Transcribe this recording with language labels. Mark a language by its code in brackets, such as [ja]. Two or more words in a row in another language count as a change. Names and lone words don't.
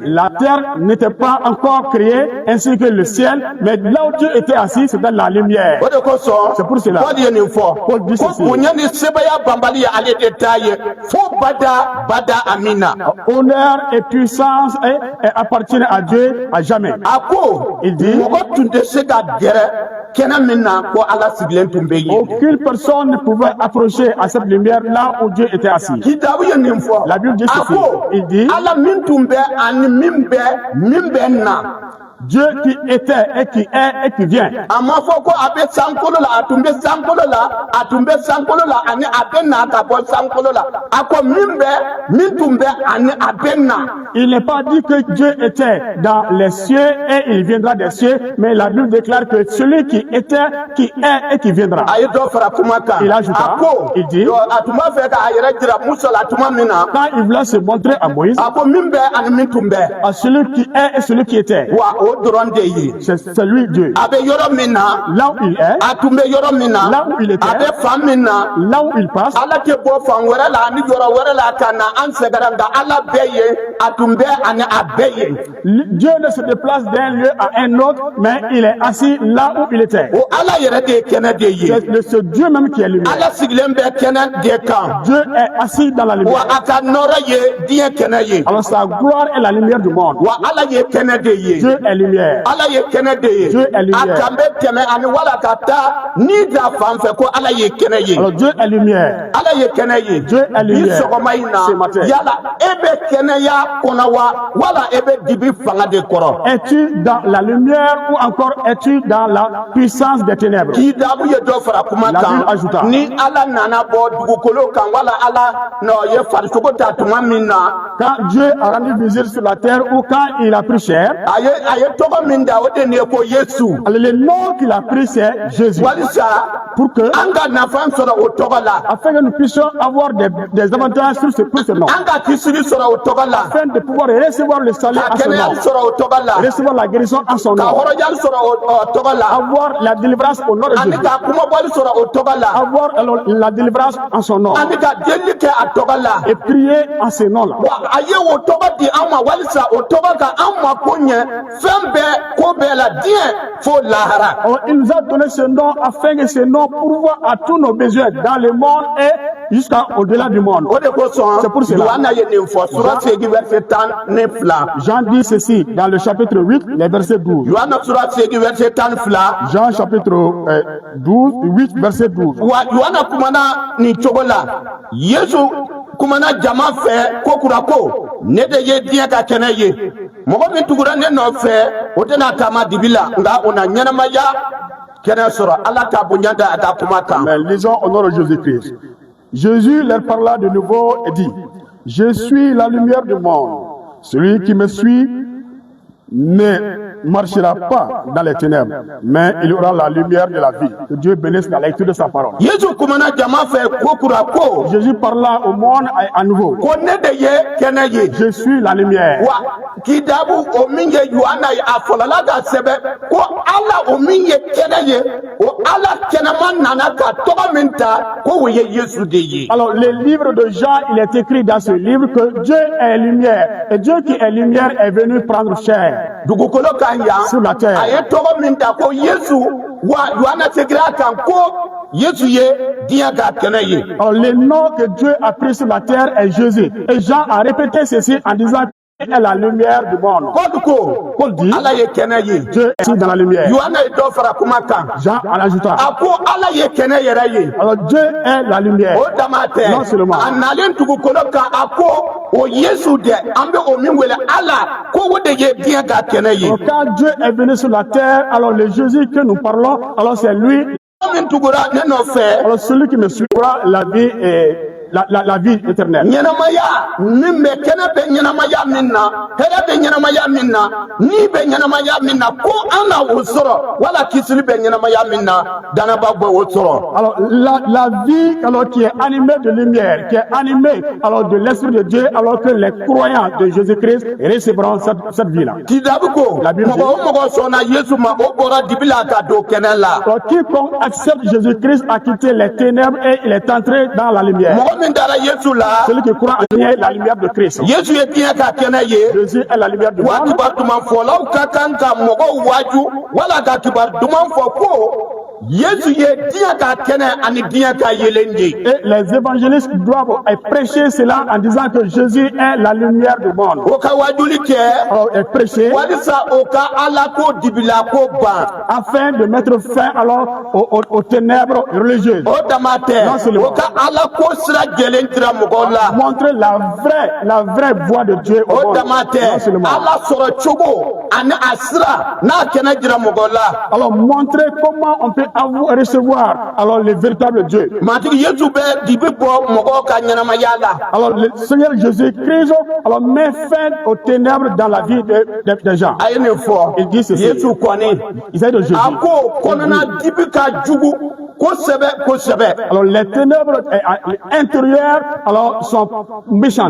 [fr] La terre n'était pas encore créée, ainsi que le ciel, mais là où Dieu était assis, c'était la lumière. [bm] O de kosɔn [fr] C'est pour cela. [bm] Paul ye nin fɔ [fr] Paul dit [bm] ko [fr] ceci. [bm] bonya ni sebaya banbali ye ale de ta ye fo bada amina. [fr] Honneur et puissance appartiennent à Dieu à jamais. [bm] A ko [fr] Il dit. [bm] mɔgɔ tun tɛ se ka gɛrɛ kɛnɛ min na ko ala sigilen tun bɛ yen. [fr] Aucune personne ne pouvait approcher à cette lumière là où Dieu était assis. [bm] Kitabu ye nin fɔ [fr] La Bible dit [bm] a [fr] ceci. [bm] ko [fr] Il dit. [bm] ala min tun bɛ ani min bɛ na. [fr] Dieu qui était et qui est et qui vient. [bm] A ma fɔ ko a bɛ sankolo la a tun bɛ sankolo la a tun bɛ sankolo la ani a bɛ na ka bɔ sankolo la a ko min tun bɛ ani a bɛ na. [fr] Il n'est pas dit que Dieu était dans les cieux et il viendra des cieux, mais la Bible déclare que celui qui était, qui est et qui viendra. [bm] A ye dɔ fara kuma kan [fr] Il ajouta, [bm] a ko [fr] il dit. [bm] a tun b'a fɛ k'a yɛrɛ jira Musa la tuma min na [fr] Quand il voulait se montrer à Moïse, [bm] a ko min bɛ ani min tun bɛ [fr] à celui qui est et celui qui était, [bm] wa o dɔrɔn de ye. [fr] c'est lui Dieu. [bm] A bɛ yɔrɔ min na [fr] Là où il est, [bm] a tun bɛ yɔrɔ min na [fr] là où il était, [bm] a bɛ fan min na [fr] là où il passe, [bm] ala tɛ bɔ fan wɛrɛ la ani yɔrɔ wɛrɛ la ka na an sɛgɛrɛ nka ala bɛ yen a tun bɛ ani a bɛ yen. [fr] Dieu ne se déplace d'un lieu à un autre, mais il est assis là où il était. [bm] O ala yɛrɛ de ye kɛnɛ de ye. [fr] C'est ce Dieu même qui est lumière. [bm] Ala sigilen bɛ kɛnɛ de kan [fr] Dieu est assis dans la [bm] wa [fr] lumière. [bm] a ka nɔrɔ ye diɲɛ kɛnɛ ye [fr] Alors sa gloire est la lumière du monde. [bm] wa ala ye kɛnɛ de ye. [fr] Dieu est lumière. [bm] Ala ye kɛnɛ de ye [fr] Dieu est lumière. [bm] a kan bɛ tɛmɛ ani wala ka taa ni da fan fɛ ko ala ye kɛnɛ ye. [fr] Alors Dieu est lumière. [bm] Ala ye kɛnɛ ye [fr] Dieu est [bm] bi [fr] lumière. [bm] sɔgɔma in [fr] Ce [bm] na [fr] matin. [bm] yala e bɛ kɛnɛya kɔnɔ wa wala e bɛ dibi fanga de kɔrɔ. [fr] Es-tu dans la lumière ou encore es-tu dans la puissance des ténèbres? [bm] K'i daabu ye dɔ fara kuma [fr] La Bible [bm] kan [fr] ajouta. [bm] ni ala nana bɔ dugukolo kan wala ala n'o ye farisogo ta tuma min na [fr] Quand Dieu a rendu visite sur la terre ou quand il a pris chair, [bm] a ye tɔgɔ min da o de nin ye ko Yesu [fr] alors le nom qu'il a pris c'est Jésus. [bm] walisa [fr] Pour que, [bm] an ka nafa sɔrɔ o tɔgɔ la [fr] afin que nous puissions avoir des avantages pour ce nom. [bm] an ka kisiri sɔrɔ o tɔgɔ la [fr] Afin de pouvoir recevoir le salut [bm] ka [fr] à son nom. [bm] kɛnɛya sɔrɔ o tɔgɔ la [fr] Recevoir la guérison en son [bm] ka [fr] nom. [bm] hɔrɔnya sɔrɔ o tɔgɔ la [fr] Avoir la délivrance au nom de [bm] ani [fr] Jésus. [bm] ka kumabɔli sɔrɔ o tɔgɔ la [fr] Avoir alors la délivrance en son nom. [bm] ani ka deli kɛ a tɔgɔ la [fr] Et prier en ce nom-là. [bm] wa a ye o tɔgɔ di an ma walisa o tɔgɔ ka an ma ko ɲɛ fɛn bɛɛ ko bɛɛ la diɲɛ fo lahara. [fr] Alors, il nous a donné ce nom afin que ce nom pourvoie à tous nos besoins dans le monde et jusqu'à au-delà du monde. [bm] O de kosɔn [fr] C'est pour cela. [bm] Yohana ye nin fɔ sura segin verset 12. [fr] Jean dit ceci dans le chapitre 8, les versets 12. [bm] Yohana sura segin verset 12. [fr] Jean chapitre 8, verset 12. [bm] Wa Yohana kumana nin cogo la Yesu kumana jama fɛ ko kura ko ne de ye diɲɛ ka kɛnɛ ye mɔgɔ min tugura ne nɔfɛ o tɛna taama dibi la nka o na ɲɛnamaya kɛnɛ sɔrɔ ala ka bonya da a ka kuma kan. [fr] Mais lisons au nom de Jésus-Christ. Jésus leur parla de nouveau et dit, je suis la lumière du monde. Celui qui me suit ne marchera pas dans les ténèbres, mais il aura la lumière de la vie. Que Dieu bénisse la lecture de sa parole. [bm] Yesu kumana jama fɛ ko kura ko [fr] Jésus parla au monde à nouveau. [bm] ko ne de ye kɛnɛ ye [fr] Je suis la lumière. [bm] wa kidabu o min ye Yohana ye a fɔlɔla ka sɛbɛn ko Ala o min ye kɛnɛ ye o Ala kɛnɛma nana ka tɔgɔ min ta ko o ye Yesu de ye. [fr] Alors, le livre de Jean, il est écrit dans ce livre que Dieu est lumière. Et Dieu qui est lumière est venu prendre chair [bm] dugukolo kan yan [fr] sur la terre. [bm] a ye tɔgɔ min ta ko Yesu wa Yohana seginna a kan ko Yesu ye diɲɛ ka kɛnɛ ye. [fr] Alors, le nom que Dieu a pris sur la terre est Jésus. Et Jean a répété ceci en disant qu'il est la lumière du monde. Paul dit, [bm] Ala ye kɛnɛ ye. [fr] Dieu est dans la lumière. [bm] Yohana ye dɔ fara kuma kan. [fr] Jean en ajouta. [bm] A ko Ala ye kɛnɛ yɛrɛ ye. [fr] Alors, Dieu est la lumière. [bm] O dama tɛ. [fr] Non seulement. [bm] A nalen dugukolo kan a ko o Yesu dɛ an bɛ o min wele Ala ko o de ye diɲɛ ka kɛnɛ ye. [fr] Alors, quand Dieu est venu sur la terre, alors le Jésus que nous parlons, alors c'est lui. [bm] Min tugura ne nɔfɛ. [fr] Alors, celui qui me suivra, la vie est la vie éternelle. [bm] Ɲɛnamaya min bɛ kɛnɛ bɛ ɲɛnamaya min na hɛrɛ bɛ ɲɛnamaya min na ni bɛ ɲɛnamaya min na ko an na o sɔrɔ wala kisili bɛ ɲɛnamaya min na danaba bɛ o sɔrɔ. [fr] Alors la vie alors qui est animée de lumière, qui est animée alors de l'esprit de Dieu, alors que les croyants de Jésus-Christ recevront cette vie là. [bm] Kidabu ko [fr] La Bible dit, [bm] mɔgɔ o mɔgɔ sɔnna Yesu ma o bɔra dibi la ka don kɛnɛ la. [fr] Alors, quiconque accepte Jésus-Christ a quitté les ténèbres et il est entré dans la lumière. [bm] Mɔgɔ min dara Yesu la. [fr] Celui qui croit en Dieu est la lumière de Christ. [bm] Yesu ye diɲɛ ka kɛnɛ ye. [fr] Jésus est la lumière du monde. [bm] Wa kibaru duman fɔlaw ka kan ka mɔgɔw waju wala ka kibaru duman fɔ ko Yesu ye diɲɛ ka kɛnɛ ani diɲɛ ka yelen ye. [fr] Et les évangélistes doivent prêcher cela en disant que Jésus est la lumière du monde. [bm] O ka wajuli kɛ. [fr] Alors, prêcher [bm] Walisa o ka Ala ko dibila ko ban. [fr] afin de mettre fin alors aux ténèbres religieuses. [bm] O dama tɛ. [fr] Non seulement. [bm] O ka Ala ko sira jɛlen tira mɔgɔw la. [fr] Montrer la vraie voie de Dieu au [bm] O [fr] monde. [bm] dama [fr] Non [bm] tɛ. [fr] seulement. [bm] Ala sɔrɔ cogo ani a sira n'a kɛnɛ jira mɔgɔ la. [fr] Alors, montrer comment on peut recevoir alors le véritable Dieu. [bm] Matigi Yesu bɛ dibi bɔ mɔgɔw ka ɲɛnamaya la. [fr] Alors, le Seigneur Jésus-Christ alors met fin aux ténèbres dans la vie des gens. [bm] A ye nin fɔ. [fr] Il dit ceci. [bm] Yesu kɔni. [fr] Il s'agit de Jésus. [bm] A ko kɔnɔna dibi ka jugu kosɛbɛ kosɛbɛ. [fr] Alors, les ténèbres intérieures alors sont méchantes.